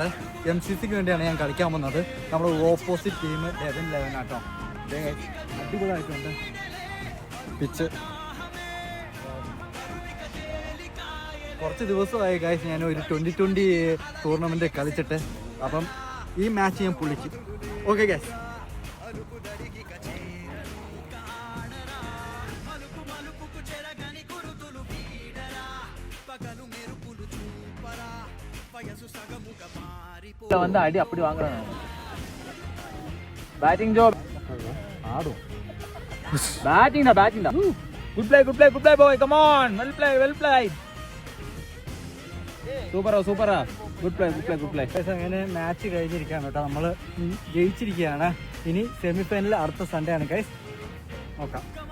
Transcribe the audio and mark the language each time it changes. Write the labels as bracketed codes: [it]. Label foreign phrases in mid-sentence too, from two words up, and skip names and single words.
[ml] MCCക്ക് വേണ്ടിയാണ് ഞാൻ കളിക്കാൻ വന്നത്. നമ്മുടെ ഓപ്പോസിറ്റ് ടീം 11-11 കേട്ടോ. അടിപൊളിയായിട്ടുണ്ട് പിച്ച്. കുറച്ച് ദിവസമായി ഗൈസ് ഞാൻ ഒരു 2020 ടൂർണമെൻറ്റ് കളിച്ചിട്ട്. അപ്പം ഈ മാച്ച് ഞാൻ പൊളിക്കും. ഓക്കെ ഗൈസ്. [ta] வந்து அடி அப்படி வாங்குறாங்க. பேட்டிங் ஜாப் ஆடும். பேட்டிங் டா. [en] Good play boy. Come on. Well play. [ml] സൂപ്പറാ. [en] good play. [ml] അങ്ങനെ മാച്ച് കഴിഞ്ഞിരിക്കുകയാണ് കേട്ടോ. നമ്മൾ ജയിച്ചിരിക്കുകയാണ്. ഇനി സെമിഫൈനൽ അടുത്ത സൺഡേ ആണ് ഗൈസ്. നോക്കാം.